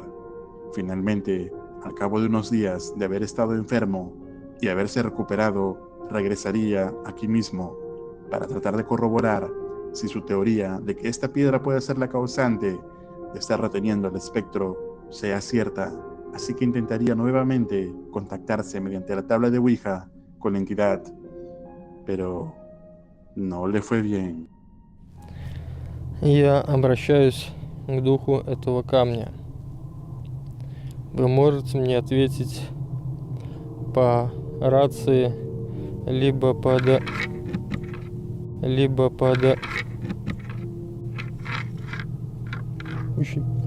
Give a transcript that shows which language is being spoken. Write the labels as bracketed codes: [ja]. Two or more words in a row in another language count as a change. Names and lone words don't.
[es] Finalmente, al cabo de unos días de haber estado enfermo y haberse recuperado, regresaría aquí mismo para tratar de corroborar si su teoría de que esta piedra puede ser la causante de estar reteniendo al espectro sea cierta, así que intentaría nuevamente contactarse mediante la tabla de Ouija con la entidad, pero no le fue bien. [ru] Я обращаюсь к духу этого камня. Вы можете мне ответить по рации либо под Ищи.